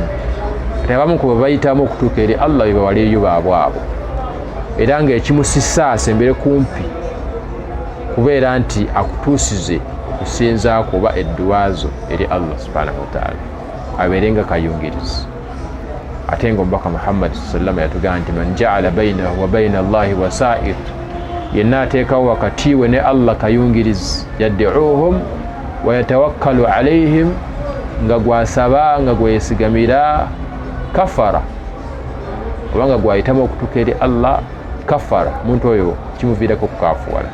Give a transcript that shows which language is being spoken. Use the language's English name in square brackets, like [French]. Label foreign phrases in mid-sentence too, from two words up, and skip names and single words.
[Ganda] Ate abamu ku be bayitamu okutuuka eri Allah be bawaliyo baabwe abo, era ng'ekimusisa asembere kumpi kubeera nti akutuusize okusinzaako oba edduwaazo eri Allah [Arabic] سبحانه وتعالى, [Ganda] abeere nga kayungirizi. Ate ng'omubaka Muhammad sallallahu yatugamba nti [Arabic] من جعل بينه وبين الله وسائط, [Ganda] yenna ateekawo wakati we ne Allah kayungirizi, [Arabic] يدعوهم ويتوكل عليهم, [Ganda] nga gwasaba nga gwesigamira, kafara, obanga gwayitamu okutuuka eri Allah, kafara, omuntu oyo kimuviirako okukaafuwala.